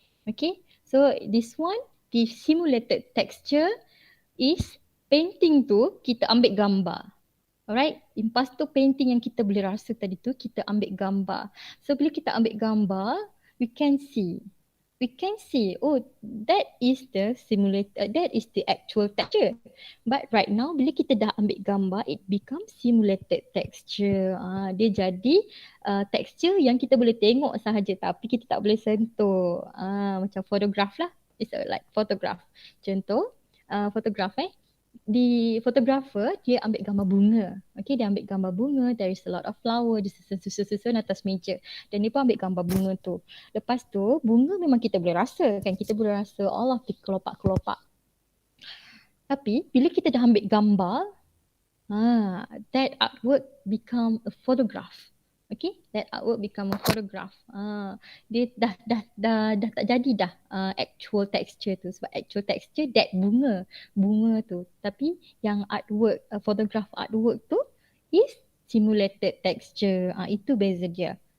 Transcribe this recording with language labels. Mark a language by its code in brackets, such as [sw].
[en] Okay, so this one, the simulated texture is painting [ms] tu kita ambil gambar. Alright, impasto painting yang kita boleh rasa tadi tu kita ambil gambar. So bila kita ambil gambar, [en] we can see. we can see, oh, that is the simulated, that is the actual texture. But right now, [ms] bila kita dah ambil gambar, [en] it becomes simulated texture. [ms] Dia jadi texture yang kita boleh tengok sahaja, tapi kita tak boleh sentuh. Macam photograph lah. [en] It's like photograph. [ms] Contoh, photograph di photographer dia ambil gambar bunga. Okay, dia ambil gambar bunga, [en] there is a lot of flower, [ms] dia susun atas meja. Dan dia pun ambil gambar bunga tu. Lepas tu, bunga memang kita boleh rasa kan, kita boleh rasa [en] all of the [ms] kelopak-kelopak. Tapi bila kita dah ambil gambar, [en] that artwork become a photograph. Okay, that artwork become a photograph. [ms] Dia dah tak jadi dah actual texture tu. Sebab actual texture that bunga tu. Tapi yang artwork, photograph artwork tu [en] is simulated texture. [ms] Itu beza dia.